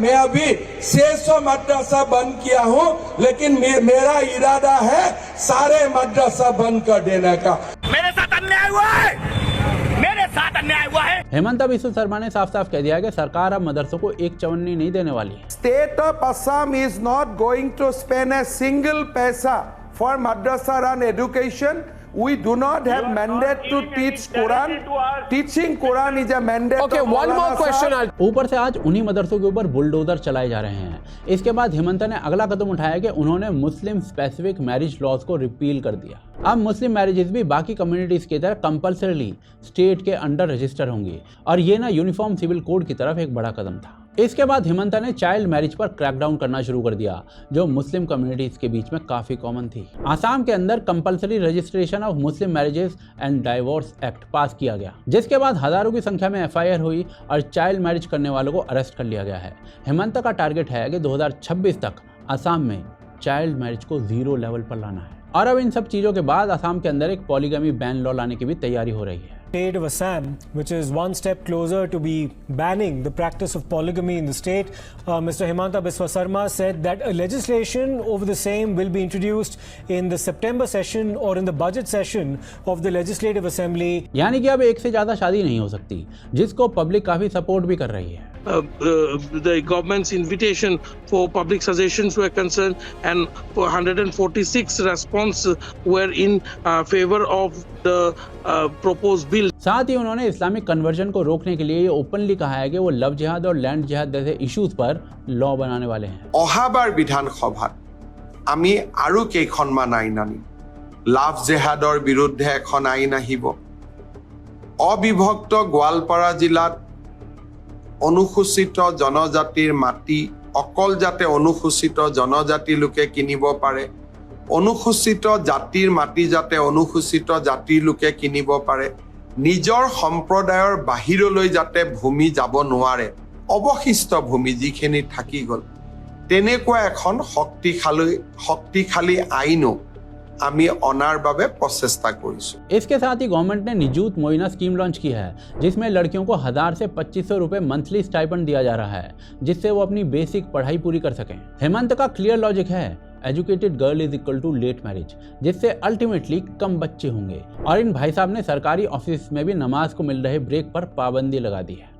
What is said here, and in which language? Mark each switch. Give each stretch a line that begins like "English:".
Hindi: मैं अभी 600 मदरसा बंद किया हूँ, लेकिन मेरा इरादा है सारे मदरसा बंद कर देने का। मेरे साथ अन्याय हुआ है, मेरे साथ अन्याय हुआ है। हेमंत बिस्व शर्मा ने साफ साफ कह दिया कि सरकार अब मदरसों को एक चवन्नी नहीं देने वाली।
English: State of Assam is not going to spend a single paisa for madrasa run education. We do not have mandate to teach Quran. Teaching Quran is a mandate. Okay, one more question.
Hindi: ऊपर से आज उन्हीं मदरसों के ऊपर bulldozer चलाए जा रहे हैं। इसके बाद हेमंत ने अगला कदम उठाया कि उन्होंने मुस्लिम स्पेसिफिक मैरिज लॉज को रिपील कर दिया। अब मुस्लिम मैरिजेस भी बाकी कम्युनिटीज की तरह कंपल्सरीली स्टेट के अंडर रजिस्टर होंगी और ये ना यूनिफॉर्म सिविल कोड की तरफ एक बड़ा कदम था। इसके बाद हेमंत ने चाइल्ड मैरिज पर क्रैकडाउन करना शुरू कर दिया, जो मुस्लिम कम्युनिटीज के बीच में काफी कॉमन थी। आसाम के अंदर compulsory registration of Muslim marriages and divorce act पास किया गया, जिसके बाद हजारों की संख्या में एफआईआर हुई और चाइल्ड मैरिज करने वालों को अरेस्ट कर लिया गया है। हेमंत का टारगेट है कि 2026 तक आसाम में चाइल्ड मैरिज को 0 लेवल पर लाना है। और अब इन सब चीजों के बाद आसाम के अंदर एक पॉलीगमी बैन लॉ लाने की भी तैयारी हो रही है।
English: State of Assam, which is one step closer to be banning the practice of polygamy in the state. Mr. Hemanta Biswa Sarma said that a legislation over the same will be introduced in the September session or in the budget session of the Legislative Assembly.
Hindi: यानी कि अब एक से ज्यादा शादी नहीं हो सकती, जिसको पब्लिक काफी सपोर्ट भी कर रही है।
English: The government's invitation for public suggestions were concerned, and 146 responses were in favor of the proposed bill.
Hindi: साथ ही उन्होंने इस्लामिक कन्वर्जन को रोकने के लिए ये ओपनली कहा है कि वो लव जिहाद और लैंड जिहाद जैसे इश्यूज पर लॉ बनाने वाले हैं।
Assamese: অহাবাৰ বিধানসভাত আমি আৰু কেইখনমান আইন আনিম। লাভ জেহাদৰ বিৰুদ্ধে এখন আইন আহিব। অবিভক্ত গোৱালপাৰা জিলাত অনুসূচিত জনজাতিৰ মাটি অকল যাতে অনুসূচিত জনজাতি লোকে কিনিব পাৰে, অনুসূচিত জাতিৰ মাটি যাতে অনুসূচিত জাতিৰ লোকে কিনিব পাৰে, নিজৰ সম্প্ৰদায়ৰ বাহিৰলৈ যাতে ভূমি যাব নোৱাৰে, অৱশিষ্ট ভূমি যিখিনি থাকি গ'ল, তেনেকুৱা এখন শক্তিশালী আইনো আমি অনাৰ বাবে প্ৰচেষ্টা কৰিছো।
Hindi: इसके साथ ही गवर्नमेंट ने निजूत मोइना स्कीम लॉन्च की है, जिसमें लड़कियों को 1000 से 2500 रुपए मंथली स्टाइपेंड दिया जा रहा है, जिससे वो अपनी बेसिक पढ़ाई पूरी कर सकें। हेमंत का क्लियर लॉजिक है,
English: educated girl is equal to late marriage,
Hindi: जिससे अल्टीमेटली कम बच्चे होंगे। और इन भाई साहब ने सरकारी ऑफिस में भी नमाज को मिल रहे ब्रेक पर पाबंदी लगा दी है।